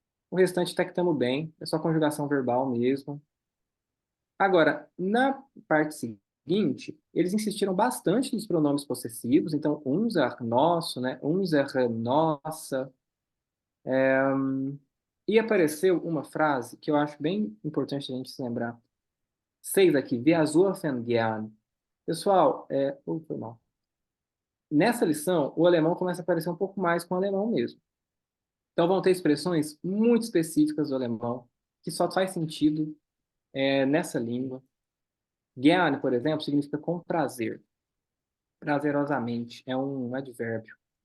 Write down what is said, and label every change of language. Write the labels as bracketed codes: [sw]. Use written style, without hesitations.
[pt] O restante até que estamos bem, é só conjugação verbal mesmo. Agora, na parte seguinte, eles insistiram bastante nos pronomes possessivos, então, unser, nosso, né? Unser, nossa. E apareceu uma frase que eu acho bem importante a gente se lembrar. Seis aqui, [de] wir surfen gern. [pt] Pessoal, foi mal. Nessa lição, o alemão começa a aparecer um pouco mais com o alemão mesmo. Então, vão ter expressões muito específicas do alemão, que só faz sentido nessa língua. Gern, por exemplo, significa com prazer. Prazerosamente, é um advérbio.